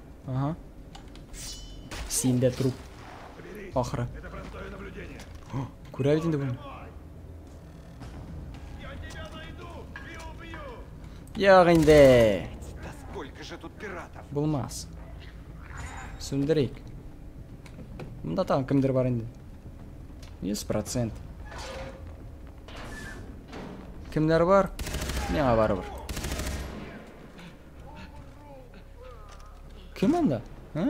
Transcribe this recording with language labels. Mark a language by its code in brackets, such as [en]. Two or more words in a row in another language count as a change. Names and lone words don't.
[tt] Ага. Сенде труп. Ахыры. [ru] Это простое наблюдение. [tt] Күрә бит инде буны. [ru] Я тебя найду и убью. [tt] Юк инде. [ru] Да сколько же тут пиратов? [tt] Булмас. Сүндерик. Мында тагын кемдер бар инде. 100%. Кемдер бар? Миңа барыбер. Кем анда? А?